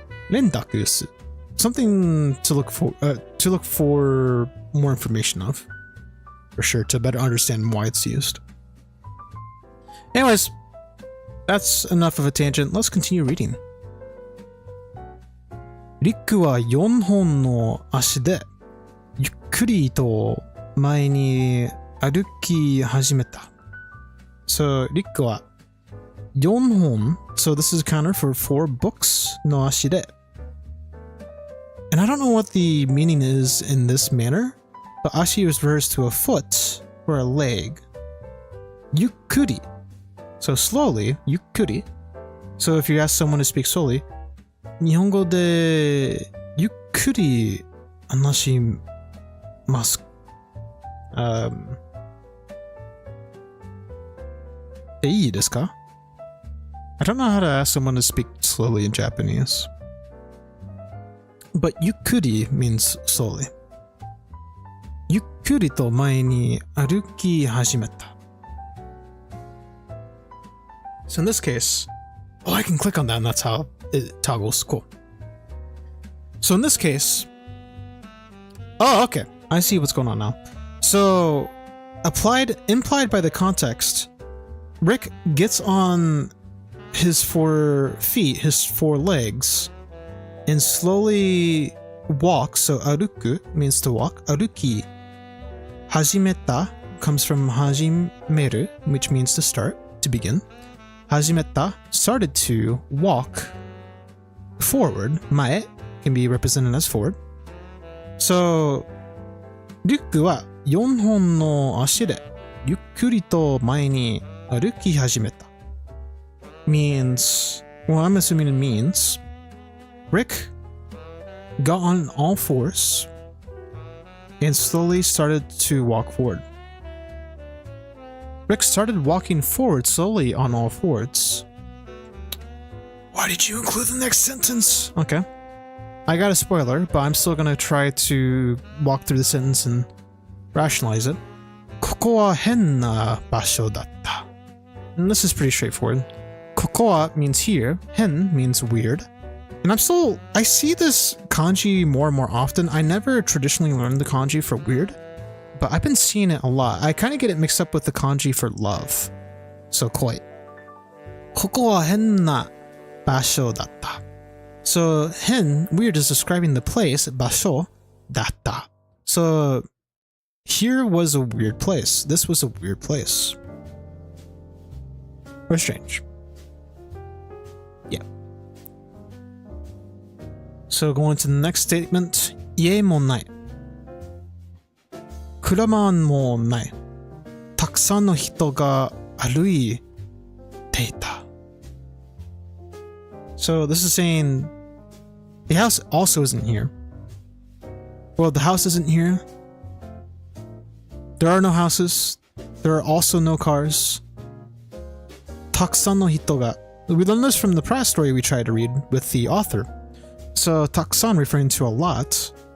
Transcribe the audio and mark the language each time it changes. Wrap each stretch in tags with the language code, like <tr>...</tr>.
<en>Rendaku. Something to look for more information of, for sure, to better understand why it's used. Anyways, that's enough of a tangent. Let's continue reading.</en> <ja>Riku wa 4本の足でゆっくりと前に歩き始めた. So Riku wa 4本.</ja> <en>So this is a counter for 4 books</en> <ja>の足で.</ja> <en>And I don't know what the meaning is in this manner, but ashi refers to a foot or a leg. Yukkuri. So slowly, yukkuri. So if you ask someone to speak slowly,</en> <ja>日本語でゆっくり話します。でいいですか?</ja> <en>I don't know how to ask someone to speak slowly in Japanese. But yukkuri means slowly.</en> <ja>ゆっくりと前に歩き始めた.</ja> <en>So in this case, oh, I can click on that and that's how it toggles. Cool. So in this case, oh, okay. I see what's going on now. So Implied by the context, Rick gets on his 4 feet, his 4 legs, and slowly walks. So aruku means to walk. Aruki. Hajimeta comes from hajimeru, which means to start, to begin. Hajimeta started to walk forward. Mae can be represented as forward.</en> <ja>So, リュックは4本の足でゆっくりと前に歩き始めた。</ja> <en>Means, well, I'm assuming it means Rick got on all fours and slowly started to walk forward. Rick started walking forward slowly on all fours. Why did you include the next sentence? Okay. I got a spoiler, but I'm still gonna try to walk through the sentence and rationalize it.</en> <ja>ここは変な場所だった.</ja> <en>And this is pretty straightforward. ここは means here, 変 means weird. And I see this kanji more and more often. I never traditionally learned the kanji for weird, but I've been seeing it a lot. I kind of get it mixed up with the kanji for love. So koi.</en> <ja>ここは変な場所だった.</ja> <en>So hen, weird, is describing the place,</en> <ja>場所だった.</ja> <en>So here was a weird place. This was a weird place. Or strange. Yeah. So going to the next statement.</en> <ja>家もない。車もない。たくさんの人が歩いていた。</ja> <en>So this is saying the house also isn't here. Well, the house isn't here. There are no houses. There are also no cars.</en> <ja>たくさんの人が.</ja> <en>We learned this from the past story we tried to read with the author. So たくさん referring to a lot.</en>